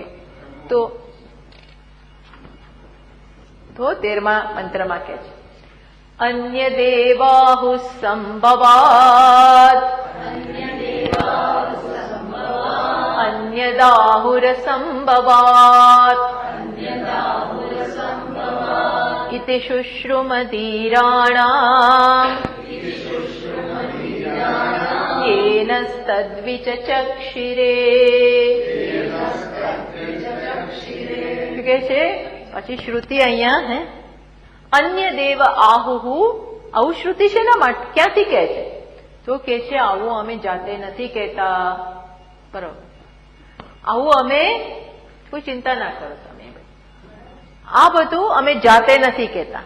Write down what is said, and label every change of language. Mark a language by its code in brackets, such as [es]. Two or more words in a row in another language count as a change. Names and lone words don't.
[gu] તો 13મા મંત્રમાં કે છે [sa] અન્ય દેવાહુ સંભવાત, અન્યદાહુર સંભવાત इति शुश्रुमधीराणाम् येनस्तद्विचक्षिरे. [gu] શું કે છે પછી શ્રુતિ અહીંયા? હે [sa] અન્ય દેવ આહુહુ. [gu] આવું શ્રુતિ છે ને માટે ક્યાંથી કહે છે? તો કે છે આવું અમે જાતે નથી કહેતા. બરોબર, આવું અમે, કોઈ ચિંતા ના કરો તમે, આ બધું અમે જાતે નથી કહેતા.